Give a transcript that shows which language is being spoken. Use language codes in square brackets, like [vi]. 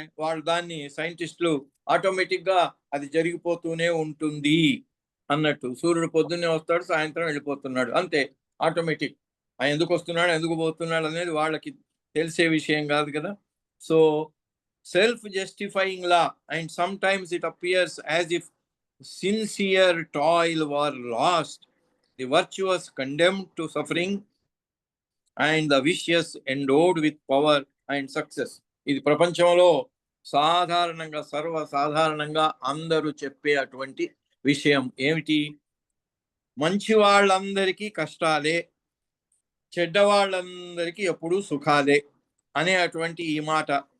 [te] వాళ్ళు దాన్ని సైంటిస్టులు ఆటోమేటిక్గా అది జరిగిపోతూనే ఉంటుంది అన్నట్టు. సూర్యుడు పొద్దున్నే వస్తాడు, సాయంత్రం వెళ్ళిపోతున్నాడు, అంతే ఆటోమేటిక్. ఎందుకు వస్తున్నాడు, ఎందుకు పోతున్నాడు అనేది వాళ్ళకి తెలిసే విషయం కాదు కదా. [en] So self-justifying law, and sometimes it appears as if sincere toil were lost, the virtuous condemned to suffering, and the vicious endowed with power and success. [te] ఇది ప్రపంచంలో సాధారణంగా, సర్వసాధారణంగా అందరూ చెప్పే అటువంటి విషయం ఏమిటి? మంచి వాళ్ళందరికీ కష్టాలే, చెడ్డవాళ్ళందరికీ ఎప్పుడూ సుఖాలే అనే అటువంటి ఈ మాట.